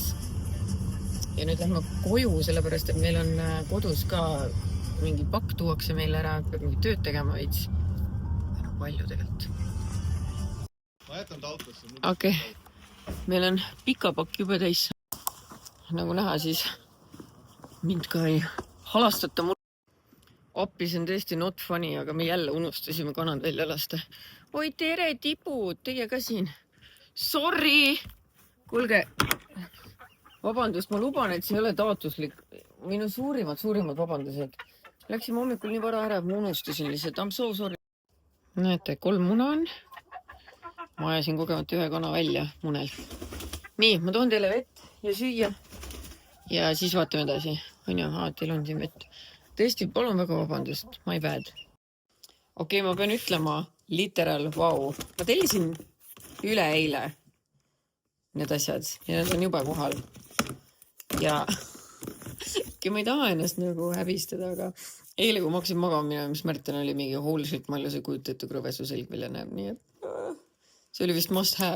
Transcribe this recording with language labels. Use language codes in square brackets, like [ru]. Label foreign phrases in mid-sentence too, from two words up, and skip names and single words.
[et] Ja nüüd lähme koju, sellepärast, et meil on kodus ka mingi pakk tuuakse meil ära, peab mingi tööd tegema veits. Palju tegelikult. Ma jätan ta autosse. Okei. Meil on pika pakk juba täis. Nagu näha, siis mind ka ei halastata. appi, see on tõesti [en] not funny, [et] aga me jälle unustasime kanad välja lasta. Oi, tere, tipud, teie ka siin. Sorry! Kuulge, vabandust, ma luban, et see ei ole taotluslik. Minu suurimad vabandused. Läksime hommikul nii vara ära, et ma unustasin lihtsalt. [en] I'm so sorry. [et] Näete, 3 muna on. Ma ajasin kogemata 1 kana välja munelt. Nii, ma toon teile vett ja süüa. Ja siis vaatame edasi. On ju, teil on siin vett. Tõesti, palun väga vabandust. [en] My bad. [et] Okei, ma pean ütlema, literal, vau. Ma tellisin üleeile need asjad ja need on juba kohal. Ja ma ei taha ennast nagu häbistada, aga eile, kui ma hakkasin magama minema, mis Märten oli mingi hoolselt malju, see kujutetu krõvesu selg välja näeb, nii et see oli vist [en] must have.